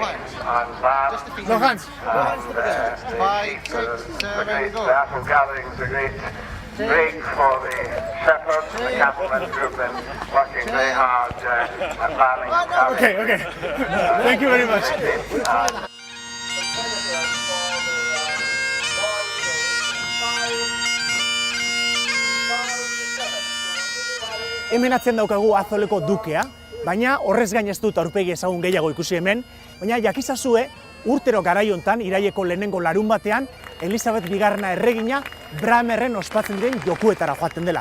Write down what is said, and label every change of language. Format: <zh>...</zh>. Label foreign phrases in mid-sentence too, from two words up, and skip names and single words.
<en>hands. and lamb. Just the feet. No hands. No hands to the beginning. 5, 6, 7, go. The apple gathering is a great break for the shepherds and the cattlemen who have been working very hard at planning. Okay. Thank you very much.</en> <eu>Hemen atzen daukagu Atholeko dukea, baina horrez gain ez dut aurpegi ezagun gehiago ikusi hemen, baina jakizazue urtero garai hontan iraileko lehenengo larun batean Elizabeth Bigarrena erregina Bramerren ospatzen diren jokuetara joaten dela.</eu>